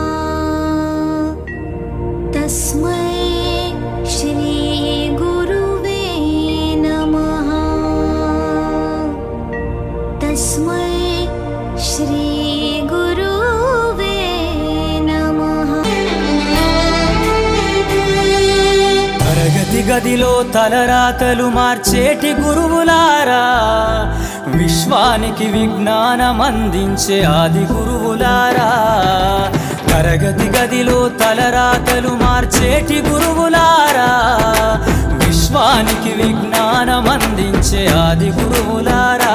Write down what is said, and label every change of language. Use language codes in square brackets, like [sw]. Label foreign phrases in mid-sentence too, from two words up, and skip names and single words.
[sa] तस्मै श्री गुरुवे नमः। तस्मै श्री गुरुवे नमः। [te] తరగతి గదిలో తలరాతలు మార్చేటి గురువులారా, విశ్వానికి విజ్ఞానం అందించే ఆది గురువులారా. తరగతి గదిలో తలరాతలు మార్చేటి గురువులారా, విశ్వానికి విజ్ఞానం అందించే ఆది గురువులారా.